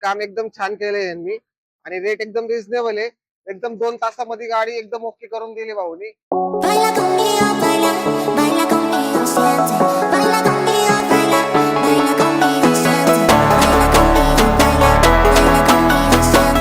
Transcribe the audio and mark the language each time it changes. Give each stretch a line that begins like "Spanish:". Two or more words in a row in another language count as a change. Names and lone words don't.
Marathi: काम एकदम छान केलंय यांनी आणि रेट एकदम रिझनेबल आहे. एकदम 2 तासामध्ये गाडी एकदम ओके करून दिली भाऊनी.
Spanish: Baila conmigo, baila, baila conmigo, siente. Baila conmigo, baila, baila conmigo, siente. Baila conmigo, baila, baila conmigo, siente.